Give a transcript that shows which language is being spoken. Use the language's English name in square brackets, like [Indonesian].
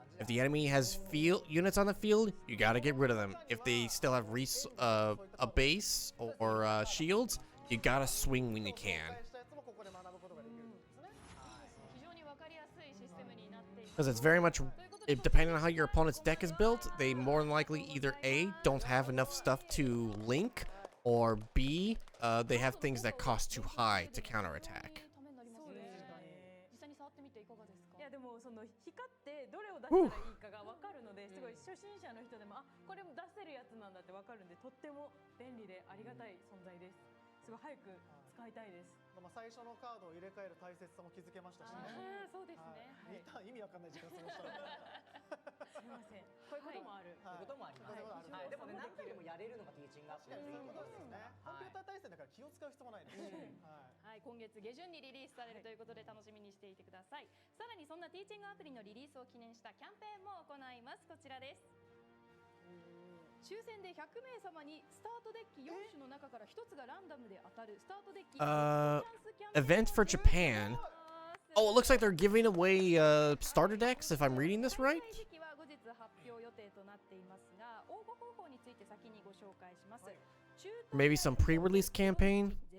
[English] If the enemy has units on the field, you gotta get rid of them. If they still have a base or shields, you gotta swing when you can. [Japanese] 非常にわかりやすいシステムになっています。 [English] Because it's very much, depending on how your opponent's deck is built, they more than likely either A, don't have enough stuff to link, or B, they have things that cost too high to counterattack. [Japanese] そうですね。実際に触ってみていかがですか。いやでもその光ってどれを出したらいいかが分かるので、すごい初心者の人でもこれも出せるやつなんだって分かるんで、とっても便利でありがたい存在です。すごい早く使いたいです。最初のカードを入れ替える大切さも気づけましたしね。そうですね。リターン意味わかんない時間過ごしたら。すみません。こういうこともある。そういうこともあります。はい、でもね、何回でもやれるのがティーチングアップっていうことですね。コンピューター対戦だから気を使う必要もないです。はい、今月下旬にリリースされるということで楽しみにしていてください。さらにそんなティーチングアプリのリリースを記念したキャンペーンも行います。こちらです。抽選で100名様にスタートデッキ4種の中から1つがランダムで当たるスタートデッキ [English] Event for Japan. Oh, it looks like they're giving away starter decks, if I'm reading this right. [Japanese] 時期は後日発表予定となっていますが、応募方法について先にご紹介します。 [English] Maybe some pre-release campaign.